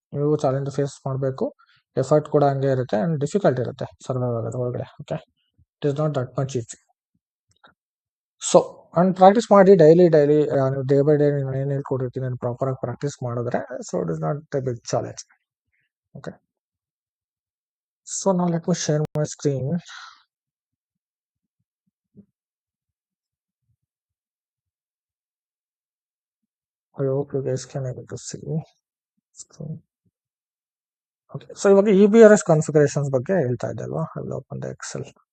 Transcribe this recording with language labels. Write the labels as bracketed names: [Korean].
[Kannada] ನೀವು challenge face ಮಾಡಬೇಕು, effort ಕೂಡ ಹಂಗೆ ಇರುತ್ತೆ ಆ್ಯಂಡ್ ಡಿಫಿಕಲ್ಟ್ ಇರುತ್ತೆ ಸರ್ವೈವ್ ಆಗೋದು ಒಳಗಡೆ. Okay, [English] It is not that much easy. [Kannada] So and practice ಮಾಡಿ ಡೈಲಿ ನೀವು ಡೇ ಬೈ ಡೇ ನಾನು ಏನು ಹೇಳ್ಕೊಟ್ಟಿರ್ತೀನಿ ನಾನು ಪ್ರಾಪರಾಗಿ ಪ್ರಾಕ್ಟೀಸ್ ಮಾಡಿದ್ರೆ [English] So it is not a big challenge. Okay, so now let me share my screen. I hope you guys can able to see screen. [Kannada] Okay, so ಇವಾಗ EBRS configurations ಬಗ್ಗೆ ಹೇಳ್ತಾ ಇದ್ದೆ ಅಲ್ವಾ? [English] I will open the Excel.